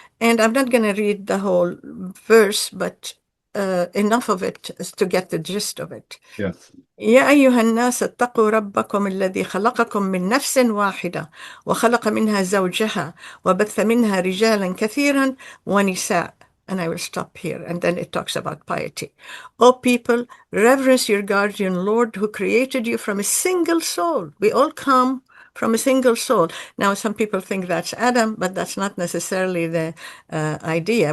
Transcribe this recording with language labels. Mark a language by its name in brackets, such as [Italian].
[English] And I'm not going to read the whole verse, but enough of it to get the gist of it. Yes. [Arabic] يا أيها الناس اتقوا ربكم الذي خلقكم من نفس واحدة وخلق منها زوجها وبث منها رجالا كثيرا ونساء. [English] And I will stop here. And then it talks about piety. O people, reverence your guardian Lord who created you from a single soul. We all come from a single soul. Now, some people think that's Adam, but that's not necessarily the idea.